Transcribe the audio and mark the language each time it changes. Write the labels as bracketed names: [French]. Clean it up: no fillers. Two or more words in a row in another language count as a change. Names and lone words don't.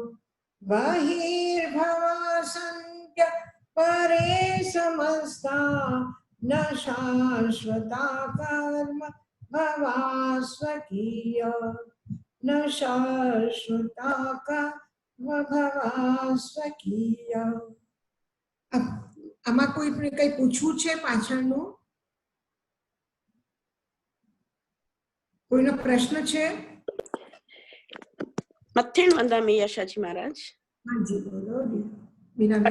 [Sanskrit] बहिर्भवसन्त्य परे समस्ता न शाश्वता कर्म भवा स्वकीय न शाश्वता कर्म भवा स्वकीय. [Gujarati] આમાં કોઈ કઈ પૂછવું છે પાછળનું? કોઈનો પ્રશ્ન છે? [Prakrit languages] મથેણ વંદામી [Gujarati] યશાજી મહારાજ. હાજી બોલો બીનાબેન.